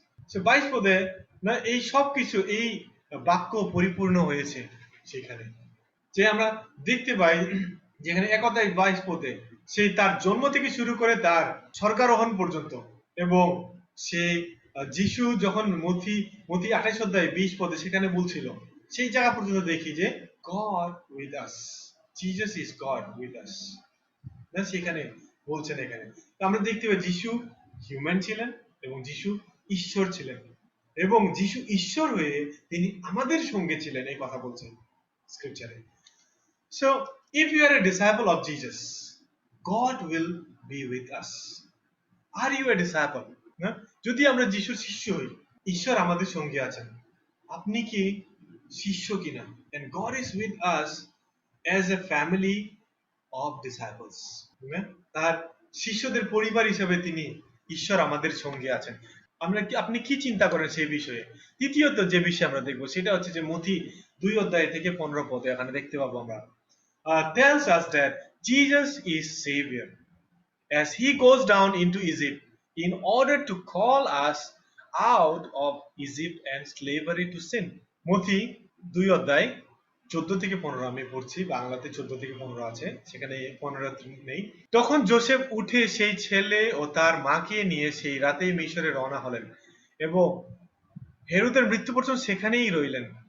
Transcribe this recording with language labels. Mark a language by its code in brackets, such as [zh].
[bn] So 22 পদে না এই সব কিছু এই বাক্য পরিপূর্ণ হয়েছে সেখানে, যে আমরা দেখতে পাই যেখানে 1:22 পদে সেই তার জন্ম থেকে শুরু করে তার স্বর্গারোহণ পর্যন্ত, এবং সেই যিশু যখন মথি 28:20 পদে সেখানে বলছিল সেই জায়গা পর্যন্ত দেখি যে [en] God with us, Jesus is God with us, [bn] না সেখানে বলছেন। এখানে আমরা দেখতে পাই যিশু হিউম্যান ছিলেন এবং যিশু ঈশ্বর ছিলেন। এবং যিশু ঈশ্বর হয়ে তিনি আমাদের সঙ্গে ছিলেন, এই কথা বলছেন স্ক্রিপচারে। [en] So, if you are a disciple of Jesus, God will be with us. Are you a disciple? [bn] না? যদি আমরা যিশুর শিষ্য হই, ঈশ্বর আমাদের সঙ্গে আছেন। আপনি কি শিষ্য কিনা? [en] And God is with us as a family of disciples. [bn] না? তার শিষ্যদের পরিবার হিসেবে তিনি ঈশ্বর আমাদের সঙ্গে আছেন। আপনি কি চিন্তা করেন সেই বিষয়ে? তৃতীয়ত যে বিষয় আমরা দেখবো সেটা হচ্ছে যে মথি 2 অধ্যায় থেকে 15 পদে এখানে দেখতে পাবো আমরা [en] tells us that Jesus is Savior as he goes down into Egypt in order to call us out of Egypt and slavery to sin. [bn] মথি 2 অধ্যায় 14 থেকে 15 আমি পড়ছি, বাংলাতে 14 থেকে 15 আছে, সেখানে 15 নেই। তখন যোসেফ উঠে সেই ছেলে ও তার মাকে নিয়ে সেই রাতেই মিশরে রওনা হলেন এবং হেরোদের মৃত্যু পর্যন্ত সেখানেই রইলেন।